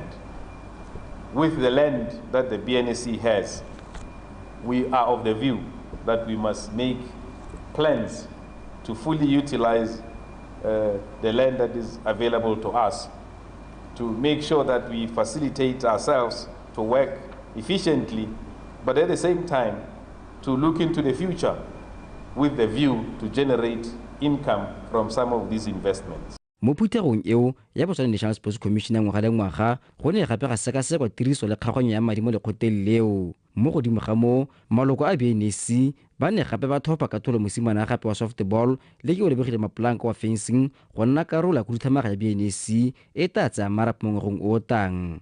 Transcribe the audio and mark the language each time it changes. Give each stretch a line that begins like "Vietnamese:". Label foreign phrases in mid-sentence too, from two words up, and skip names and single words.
English: With the land that the BNSC has, we are of the view that we must make plans to fully utilize the land that is available to us, to make sure that we facilitate ourselves to work efficiently, but at the same time to look into the future with the view to generate income from some of these investments.
Tswana: Mo phuthegong eo ya Botswana National Sports Commission ya ngwaga le ngwaga go ne gape ga sekasekwa tiriso le kgaganyo ya madi mo lekgotleng leo. Mo godimo ga mo maloko a BNSC ba ne gape ba thopa ka tholo mosimane gape wa softball le ke o lebegile mapolanka wa fencing go nna karolo ya khuduthamaga ya BNSC e tla tsaya marapo mo ngwageng o tang.